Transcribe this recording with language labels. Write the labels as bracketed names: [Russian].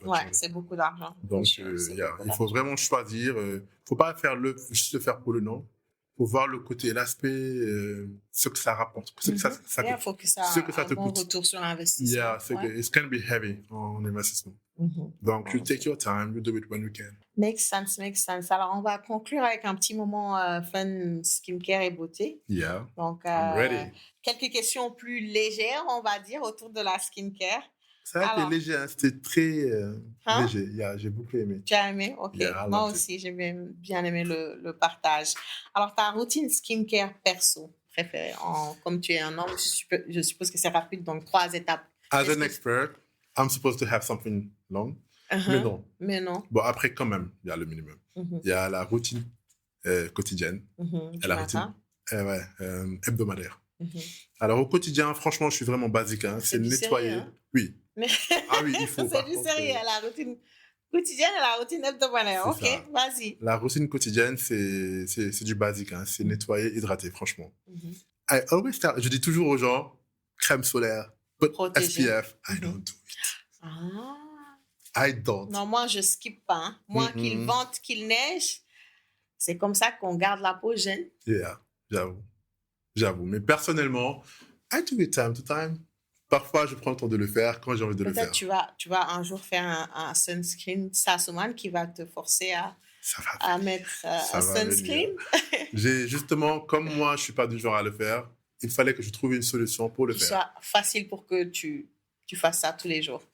[French] Ouais, c'est beaucoup d'argent. Donc, il faut vraiment choisir. Il ne faut pas juste le faire pour le nom. Il faut voir le côté, l'aspect, ce que ça rapporte. Il faut que ça ait un bon retour sur l'investissement. [English] It can be heavy [French] en investissement. Donc, [English] you take your time, you do it when you can. Makes sense. [French] Alors, on va conclure avec un petit moment fun skincare et beauté. [English] Yeah. [French] Donc, [English] I'm ready. [French] Quelques questions plus légères, on va dire, autour de la skincare. Ça a été léger, c'était très léger. J'ai beaucoup aimé. Tu as aimé? Ok. Moi aussi, j'ai bien aimé le partage. Alors, ta routine skincare perso préférée, comme tu es un homme, je suppose que c'est rapide, donc 3 étapes. [English] As an expert, I'm supposed to have something long. [French] Mais non. Bon, après, quand même, il y a le minimum. Il y a la routine quotidienne. Et la routine hebdomadaire. Alors, au quotidien, franchement, je suis vraiment basique. C'est nettoyer. Sérieux, hein? Oui. Ah oui, il faut. C'est du sérieux, la routine quotidienne et la routine hebdomadaire. Ok, vas-y. La routine quotidienne, c'est du basique. C'est nettoyer, hydrater, franchement. Je dis toujours aux gens, crème solaire, SPF, [English] I don't do it. I don't. [French] Non, moi, je skip pas. Moi, qu'il vente, qu'il neige, c'est comme ça qu'on garde la peau jeune. [English] Yeah, [French] j'avoue. Mais personnellement, [English] I do it time to time. [French] Parfois, je prends le temps de le faire quand j'ai envie de le faire. Peut-être tu vas un jour faire un sunscreen Sassoman qui va te forcer à mettre un sunscreen. Justement, comme moi, je ne suis pas du genre à le faire, il fallait que je trouve une solution pour le faire. Soit facile pour que tu fasses ça tous les jours.